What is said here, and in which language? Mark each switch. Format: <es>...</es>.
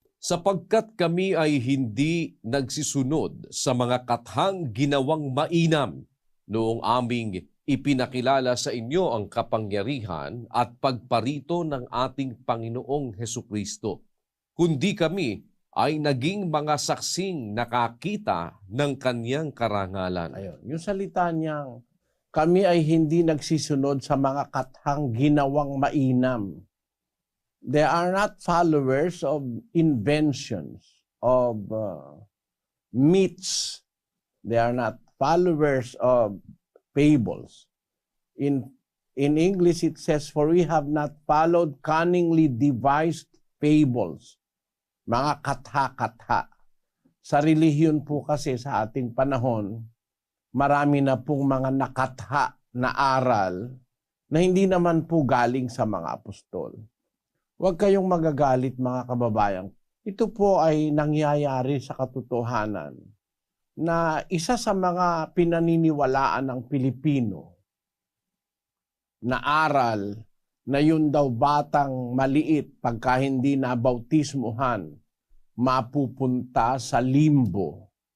<tl>Sapagkat kami ay hindi nagsisunod sa mga kathang ginawang mainam noong aming ipinakilala sa inyo ang kapangyarihan at pagparito ng ating Panginoong Hesukristo, kundi kami ay naging mga saksing nakakita ng kanyang karangalan. Ayun, yung salita niyang kami ay hindi nagsisunod sa mga kathang ginawang mainam.</tl> <en>They are not followers of inventions, of myths. They are not followers of fables. In English it says, for we have not followed cunningly devised fables.</en> <tl>Mga katha-katha. Sa relihiyon po kasi sa ating panahon, marami na pong mga nakatha na aral na hindi naman po galing sa mga apostol. Huwag kayong magagalit mga kababayan. Ito po ay nangyayari sa katotohanan na isa sa mga pinaniniwalaan ng Pilipino na aral na yun daw batang maliit pagka hindi nabautismuhan, mapupunta sa limbo.</tl>